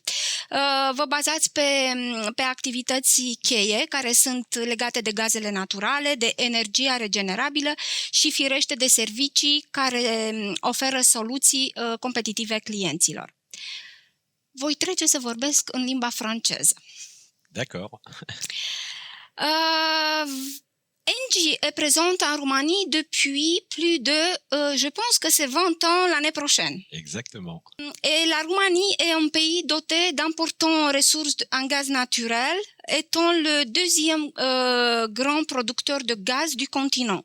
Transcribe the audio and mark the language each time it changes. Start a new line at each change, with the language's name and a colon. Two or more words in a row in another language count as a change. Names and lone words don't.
Romanian: Vă bazați pe activități cheie care sunt legate de gazele naturale, de energia regenerabilă și firește de servicii care oferă soluții competitive clienților. Voi trece să vorbesc în limba franceză.
French: D'accord. ENGIE est présente en Roumanie depuis plus de, je pense que c'est 20 ans l'année prochaine. Exactement. Et la Roumanie est un pays doté d'importantes ressources en gaz naturel, étant le deuxième grand producteur de gaz du continent.